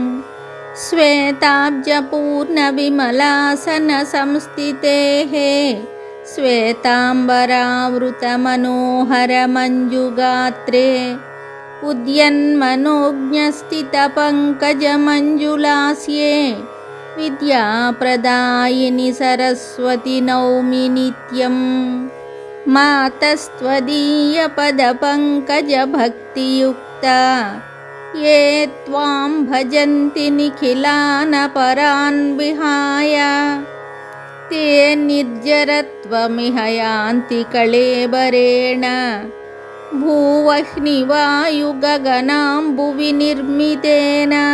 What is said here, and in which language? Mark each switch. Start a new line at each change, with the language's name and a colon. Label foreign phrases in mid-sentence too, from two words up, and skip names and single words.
Sanskrit: శ్వేతాబ్జపూర్ణవిమలాసన సంస్థితేః శ్వేతాంబరావృతమనోహరమంజుగాత్రే ఉద్యన్మనోజ్ఞస్థితపంకజమంజులాస్యే విద్యాప్రదాయిని సరస్వతి నౌమి నిత్యం. మాతస్త్వదీయపదపంకజభక్తియుక్తా ये त्वां भजन्ति निखिलानपरान् विहाय ते निर्जरत्वमिह यान्ति कळेबरेण भूवह्निवायुगगनाम्बुविनिर्मितेन.